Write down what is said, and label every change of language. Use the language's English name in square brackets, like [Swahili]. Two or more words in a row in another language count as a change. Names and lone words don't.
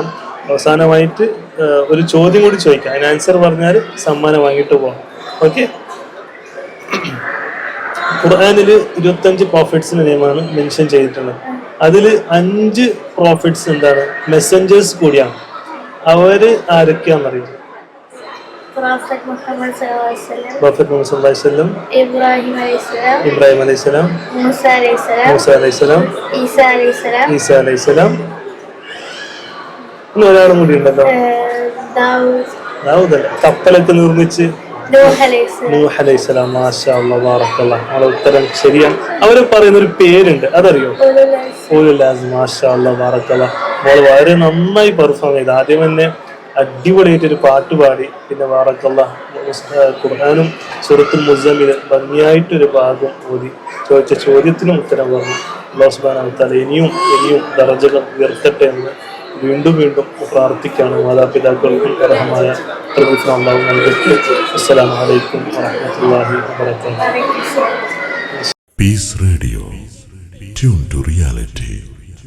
[Malayalam] അവസാനമായിട്ട് ഒരു ചോദ്യം കൂടി ചോദിക്കാം, അതിന് ആൻസർ പറഞ്ഞാൽ സമ്മാനം വാങ്ങിയിട്ട് പോകാം. ഓക്കെ. ഖുർആനിൽ 25 പ്രോഫിറ്റ്സിന്റെ നെയിമാണ് മെൻഷൻ ചെയ്തിട്ടുള്ളത്. അതിൽ 5 പ്രോഫിറ്റ്സ് എന്താണ്, മെസ്സഞ്ചേഴ്സ് കൂടിയാണ്. അവര് ആരൊക്കെയാണെന്നറിയാം? [Arabic] Prophet Muhammad صلى الله عليه وسلم, പ്രോഫറ്റ് മുഹമ്മദ് صلى الله عليه وسلم, Ibrahim عليه السلام, ഇബ്രാഹിം عليه السلام, Musa عليه السلام, മൂസ عليه السلام, Isa عليه السلام, [Malayalam] ഈസ [Arabic] عليه السلام. [Malayalam] ഇനി ഒരാളും കൂടി ഉണ്ടല്ലോ, Daud, ദാവൂദ്. കപ്പലൊക്കെ നിർമ്മിച്ച് [Arabic] Nuh عليه السلام, نوح عليه السلام. ما شاء الله بارك الله. ആ ഉത്തരം ശരിയാണ്. [Malayalam] അവര് പറയുന്ന ഒരു പേരുണ്ട്, അതറിയോ? [Arabic] أولو العزم. أولو العزم. ما شاء الله بارك الله. [Malayalam] മോള് വളരെ നന്നായി പെർഫോം ചെയ്ത് ആദ്യം തന്നെ അടിപൊളിയായിട്ട് ഒരു പാട്ട് പാടി. പിന്നെ ബാറക്കല്ലാഹ് ഖുർആനും സൂറത്തുൽ മുസമ്മിൽ ഭംഗിയായിട്ടൊരു ഭാഗം ഓതി. ചോദിച്ച ചോദ്യത്തിനും ഉത്തരം പറഞ്ഞു. [Arabic] الله سبحانه وتعالى [Malayalam] ഇനിയും ദറജകൾ ഉയർത്തട്ടെ എന്ന് വീണ്ടും വീണ്ടും പ്രാർത്ഥിക്കുകയാണ്. മാതാപിതാക്കൾക്കും അർഹമായ പ്രതിഫലം അല്ലാഹു നൽകട്ടെ. [Arabic] السلام عليكم ورحمة الله وبركاته. عليه السلام. [English] Peace Radio. Tune to reality.